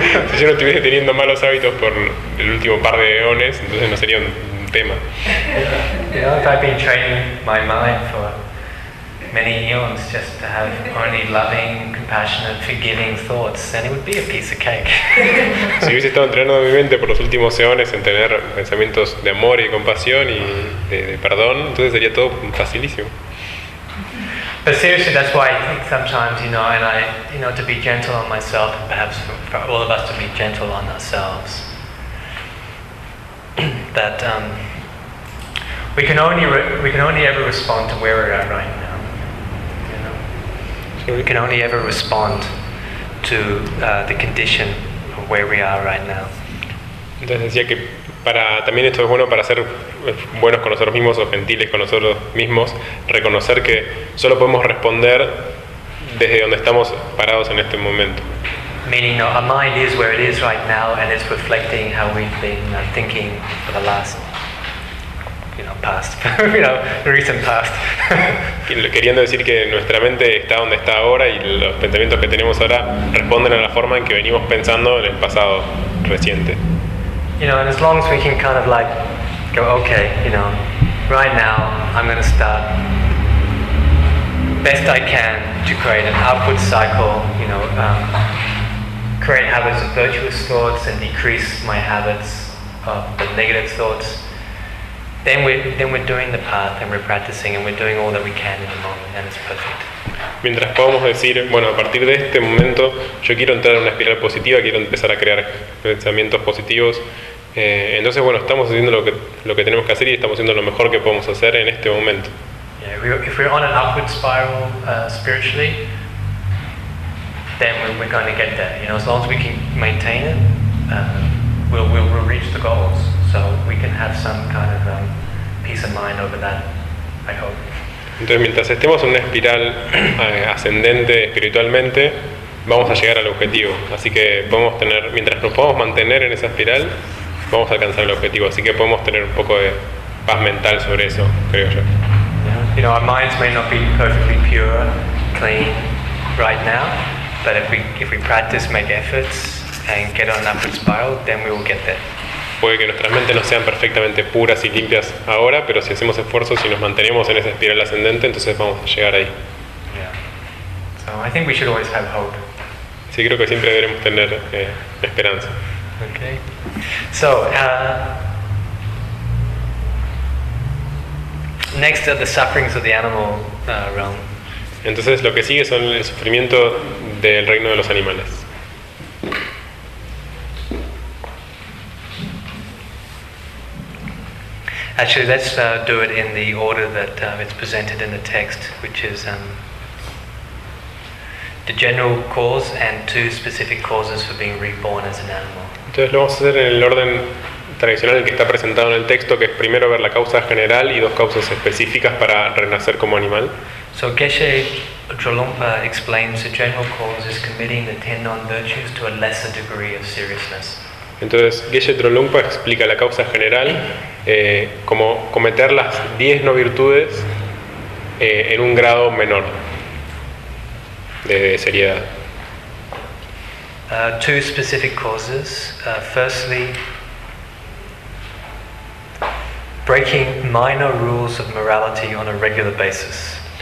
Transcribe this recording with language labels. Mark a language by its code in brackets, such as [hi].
[es] si yo no estuviese teniendo malos hábitos por el último par de eones, entonces no sería un un tema. [en] You know, I've been training my mind for many eons just to have only loving, compassionate, forgiving thoughts, and it would be a piece of cake. [es] Si hubiese estado entrenando mi mente por los últimos eones en tener pensamientos de amor y de compasión y de perdón, entonces sería todo facilísimo. [en] But seriously, that's why I think sometimes, you know, and I, you know, to be gentle on myself, and perhaps for all of us to be gentle on ourselves, that we can only ever respond to where we're at right now. You know, so we can only ever respond to the condition of where we are right now. [es] Entonces decía que para también esto es bueno para ser buenos con nosotros mismos o gentiles con nosotros mismos, reconocer que solo podemos responder desde donde estamos parados en este momento. [en] Meaning, our mind is where it is right now, and it's reflecting how we've been thinking for the last, you know, past, you know, recent past. [es] Queriendo decir que nuestra mente está donde está ahora y los pensamientos que tenemos ahora responden a la forma en que venimos pensando en el pasado reciente. [en] You know, and as long as we can kind of like go, okay, you know, right now I'm going to start best I can to create an upward cycle, you know, create habits of virtuous thoughts and decrease my habits of the negative thoughts, then we're doing the path and we're practicing and we're doing all that we can in the moment and it's perfect. [es] Mientras podamos decir, bueno, a partir de este momento yo quiero entrar en una espiral positiva, quiero empezar a crear pensamientos positivos, entonces bueno, estamos haciendo lo que tenemos que hacer y estamos haciendo lo mejor que podemos hacer en este momento. [en] If we're on an upward spiral spiritually, then we're going to get there. You know, as long as we can maintain it, we'll reach the goals. So we can have some kind of peace of mind over that, I hope. [es] Entonces, mientras estemos en una espiral ascendente espiritualmente, vamos a llegar al objetivo. Así que podemos tener, mientras nos podamos mantener en esa espiral, vamos a alcanzar el objetivo. Así que podemos tener un poco de paz mental sobre eso, creo yo. [en] You know, our minds may not be perfectly pure, clean right now, but if we practice, make efforts, and get on an upward spiral, then we will get there. [es] Puede que nuestras mentes no sean perfectamente puras y limpias ahora, pero si hacemos esfuerzos y nos mantenemos en esa espiral ascendente, entonces vamos a llegar ahí. [en] Yeah. So I think we should always have hope. [es] Sí, creo que siempre deberemos tener esperanza. [en] Okay. So next are the sufferings of the animal realm. [es] Entonces lo que sigue son el sufrimiento del reino de los animales. [en] Actually, let's do it in the order that it's presented in the text, which is the general cause and two specific causes for being reborn as an animal. [es] Entonces lo vamos a hacer en el orden tradicional en que está presentado en el texto, que es primero ver la causa general y dos causas específicas para renacer como animal. [en] So Geshe Trolumpa explains the general cause is committing the 10 non-virtues to a lesser degree of seriousness. [es] Entonces Geshe Trolumpa explica la causa general como cometer las 10 no virtudes en un grado menor de seriedad. [en] Two specific causes. Firstly, breaking minor rules of morality on a regular basis.